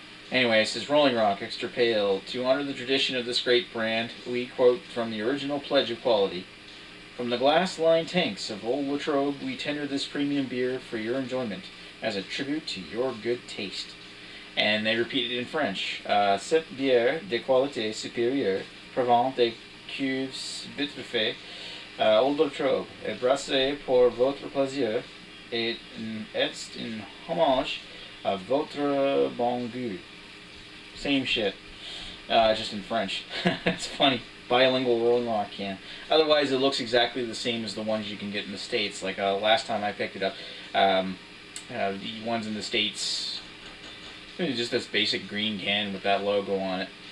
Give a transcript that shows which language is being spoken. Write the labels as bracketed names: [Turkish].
[English] Anyway, it says Rolling Rock Extra Pale. To honor the tradition of this great brand, we quote from the original pledge of quality. From the glass-lined tanks of Old Latrobe, we tender this premium beer for your enjoyment as a tribute to your good taste. And they repeat it in French. [French] Cette bière de qualité supérieure provient des cuves vitrefaites Old Latrobe est brassée pour votre plaisir et est un hommage à votre bon goût. [English] Same shit, just in French. It's funny. Bilingual Rolling Rock can. Otherwise, it looks exactly the same as the ones you can get in the States. Like last time I picked it up, the ones in the States, it's just this basic green can with that logo on it.